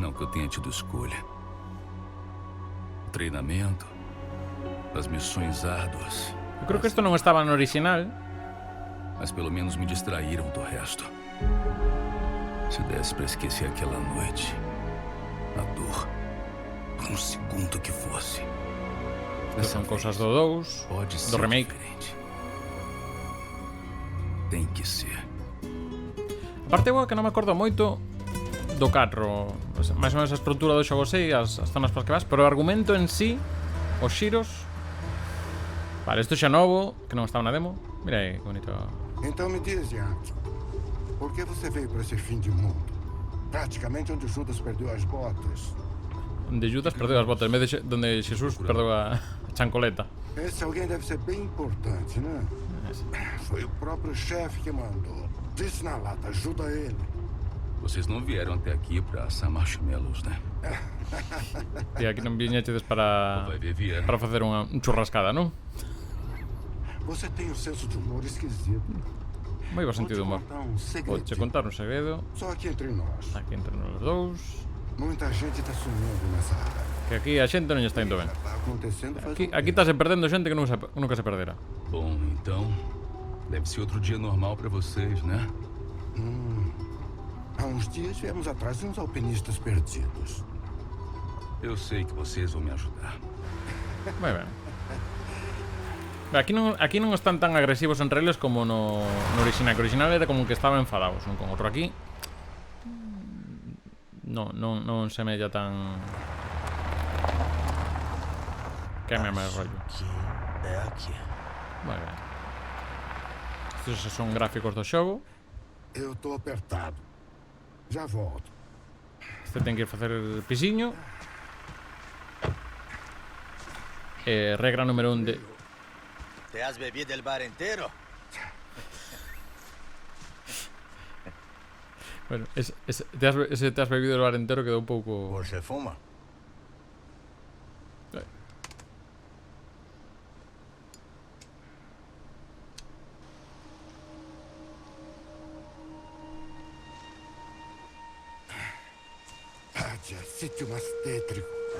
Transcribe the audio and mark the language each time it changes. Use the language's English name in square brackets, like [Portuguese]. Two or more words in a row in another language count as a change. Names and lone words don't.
[Portuguese] Não que eu tenha tido escolha. O treinamento, as missões árduas. [Galician] Eu creo que isto non estaba no original. [Portuguese] Mas pelo menos me distraíram do resto. Se desse para esquecer aquela noite, a dor, por um segundo que fosse. [Galician] Estas son cousas do 2, [Portuguese] pode [Galician] do [Portuguese] ser [Galician] remake. [Portuguese] diferente. Tem que ser. [Galician] Aparte, que non me acordo moito do 4, máis ou menos a estrutura do xogo sei, as zonas para que vas, pero o argumento en sí, os xiros. Vale, isto xa novo, que non estaba na demo. Mira aí, que bonito. [Portuguese] Então me diz, Yankee, por que você veio para esse fim de mundo? Praticamente onde Judas perdeu as botas. [Galician] Onde Judas perdeu as botas, en vez de onde Jesús perdeu a chancoleta. [Portuguese] Esse alguém deve ser bem importante, né? Foi o próprio chefe que mandou. Disse na lata, ajuda ele. Vocês não vieram até aqui para assar marshmallows, né? [Galician] E aquí non viñechedes para facer unha churrascada, non? [Portuguese] Você tem um senso de humor esquisito. [Galician] Moi bo sentido de humor. Vou te contar un segredo. [Portuguese] Só aqui entre nós. [Galician] Aquí entre nós dous. [Portuguese] Muita gente está sumindo nessa área. [Galician] Que aquí a xente non lle está indo ben. [Portuguese] Tá acontecendo faz [Galician] Aquí está se perdendo xente que nunca se perderá. [Portuguese] Bom, então deve ser outro dia normal para vocês, né? Há uns dias viemos atrás de uns alpinistas perdidos. Eu sei que vocês vão me ajudar. [Galician] Moi ben. Aquí non están tan agresivos entre eles como no original. Que o original era como que estaba enfadados un con outro. Aquí non semella tan... Que me rollo. [Portuguese] É aqui. [Galician] Moi ben. Estes son gráficos do xogo. [Portuguese] Eu tô apertado. Já volto. [Galician] Este ten que ir facer pisiño. [Portuguese] Regra número 1 de... [Spanish] ¿Te has bebido el bar entero? Bueno, te has bebido el bar entero [Galician] quedou un pouco... [Spanish] Por se fuma. Sitio más tétrico.